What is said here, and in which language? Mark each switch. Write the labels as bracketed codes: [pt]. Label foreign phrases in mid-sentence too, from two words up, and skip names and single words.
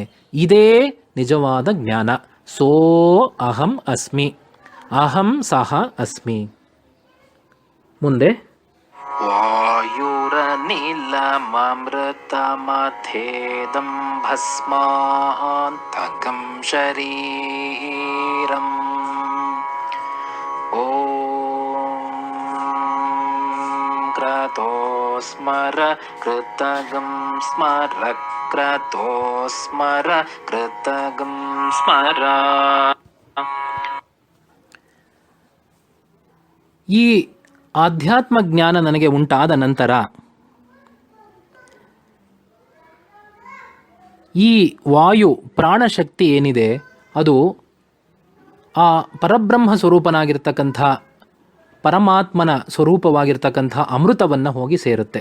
[kn] ಇದೇ ನಿಜವಾದ ಜ್ಞಾನ. [sa] ಸೋ ಅಹಂ ಅಸ್ಮಿ, ಅಹಂ ಸಹ ಅಸ್ಮಿ. [kn] ಮುಂದೆ [sa] ವಾಯುರನಿಲಮೃತಮಥೇದಂ ಭಸ್ಮಾಂತಕಂ ಶರೀರಂ. ಓಂ ಕ್ರತೋ ಸ್ಮರ ಕೃತಗಂ ಸ್ಮರ ಕ್ರತೋ ಸ್ಮರ ಕೃತಗಂ ಸ್ಮರ. [kn] ಈ ಆಧ್ಯಾತ್ಮ ಜ್ಞಾನ ನನಗೆ ಉಂಟಾದ ನಂತರ ಈ ವಾಯು ಪ್ರಾಣಶಕ್ತಿ ಏನಿದೆ ಅದು ಆ ಪರಬ್ರಹ್ಮ ಸ್ವರೂಪನಾಗಿರ್ತಕ್ಕಂಥ ಪರಮಾತ್ಮನ ಸ್ವರೂಪವಾಗಿರ್ತಕ್ಕಂಥ ಅಮೃತವನ್ನು ಹೋಗಿ ಸೇರುತ್ತೆ.